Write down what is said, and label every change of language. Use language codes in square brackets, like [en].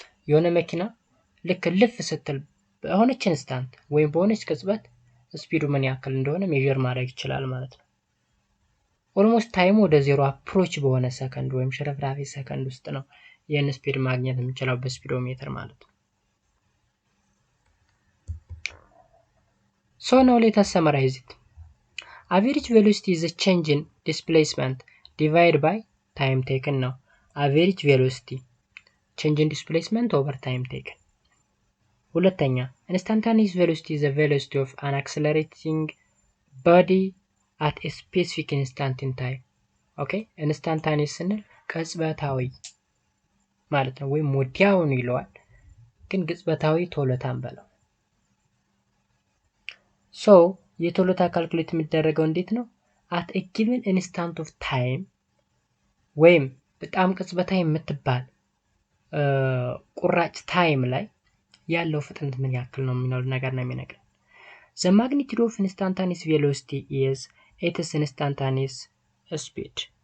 [am] የሆነ መኪና ልክ ልፍ ስትል በሆነች ኢንስታንት ወይም በሆነች ቅጽበት ስፒዱ ምን ያክል እንደሆነ ሜዠር ማድረግ ይችላል ማለት ነው። ኦልሞስት ታይሙ ወደ ዜሮ አፕሮች በሆነ ሰከንድ ወይም ሽርፍራፊ ሰከንድ ውስጥ ነው ይህን ስፒድ ማግኘት የምንችለው በስፒዶሜትር ማለት ነው። [en] So now let us summarize it. Average velocity is a change in displacement divided by time taken now. Average velocity change in displacement over time taken. ሁለተኛ instantaneous velocity is the velocity of an accelerating body at a specific instant in time. [am] Okay, instantaneous ስንል ቅጽበታዊ ማለት ነው ወይም ወዲያውኑ ይለዋል ግን ቅጽበታዊ ቶሎታን በለው። So የቶሎታ ካልኩሌት የሚደረገው እንዴት ነው? [en] at a given instant of time [am] ወይም በጣም ቅጽበታዊ የምትባል ቁራጭ ታይም ላይ ያለው ፍጥነት ምን ያክል ነው የሚለው ነገር ነው የሚነግረን። [en] The magnitude of instantaneous velocity is its instantaneous speed.